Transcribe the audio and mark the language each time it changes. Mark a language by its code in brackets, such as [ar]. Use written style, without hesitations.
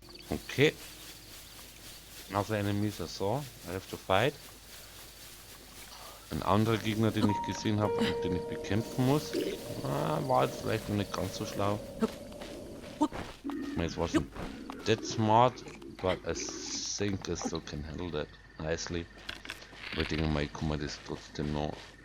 [en] Okay. Another enemies I saw. I have to fight. [de] Ein anderer Gegner, den ich gesehen habe und den ich bekämpfen muss. War jetzt vielleicht noch nicht ganz so schlau. [en] It wasn't that smart, but I think I still can handle that nicely. [de] Aber ich denke mal, ich kann mir das trotzdem noch.